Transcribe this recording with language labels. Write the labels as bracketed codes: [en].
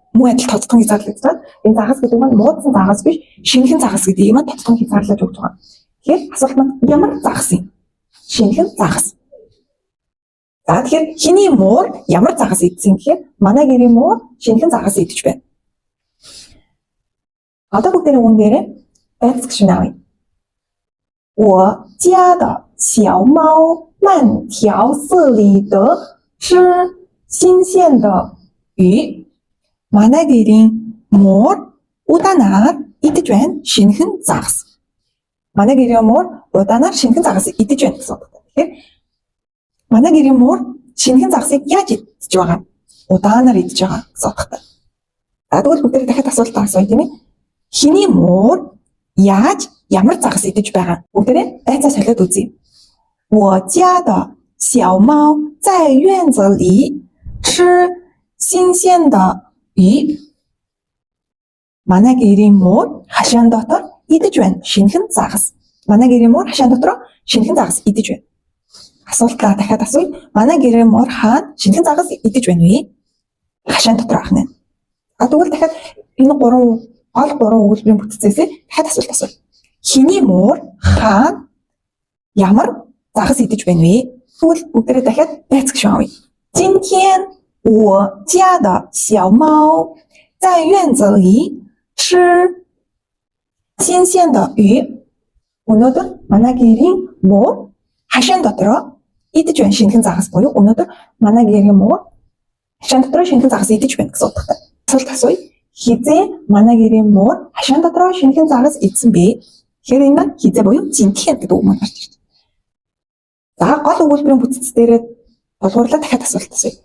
[mn] Муу адил тоцтон хязгаарлагдаж байгаа. Энэ загас гэдэг нь муудсан загас биш, шинэхэн загас гэдгийг маань тоцтон хязгаарлаж өгч байгаа. Тэгэхээр асуулт маань ямар загас юм? Шинэхэн загас. За тэгэхээр хэний муур ямар загас идсэн гэхээр манай гэрийн муур шинэхэн загас идэж байна. Одоо бүгдээрээ үн дээрээ байц гишүүн авъя. [zh] 我家的小猫慢条斯理地吃新鲜的鱼. [mn] Манай гэрийн муур удаанаар идэж байна. Шинэхэн загас. Манай гэрийн муур удаанаар шинэхэн загас идэж байна гэсэн үг. Тэгэхээр манай гэрийн муур шинэхэн загасыг яаж идэж байгаа? Удаанаар идэж байгаа гэсэн утгатай. Тэгвэл бүгдээ дахиад асуулт асууя тийм ээ. Хэний муур яаж ямар загас идэж байгаа? Бүгдээ байцаа солиод үзье. [zh] 我家的小猫在院子里吃新鲜的鱼. [mn] Манай гэрийн муур хашаан дотор идэж байна. Шинэхэн загас. Манай гэрийн муур хашаан дотор шинэхэн загас идэж байна. Асуултаа дахиад асууя. Манай гэрийн муур хаана шинэхэн загас идэж байна вэ? Хашаан дотор ахна. Тэгвэл дахиад энэ гол гурван өгүүлбэрийн бүтцээс дахиад асуулт асууя. Хэний муур хаана ямар загас идэж байна вэ? Тэгвэл бүгдээрээ дахиад байц гишүүн авъя. [zh] 今天我家的小猫在院子里吃新鲜的鱼. [mn] Өнөөдөр манай гэрийн муур хашаан дотроо идэж байна. Шинэхэн загас буюу өнөөдөр манай гэрийн муур хашаан дотроо шинэхэн загас идэж байна гэсэн утгатай. Асуулт асууя. хизээ манай гэрийн муур хашаан дотроо шинэхэн загас идсэн бэ? Тэгэхээр энэ маань хизээ буюу зинтхэн гэдэг үг маань гарч ирж байна. За гол өгүүлбэрийн бүтц дээрээ тулгуурлаа дахиад асуулт асууя.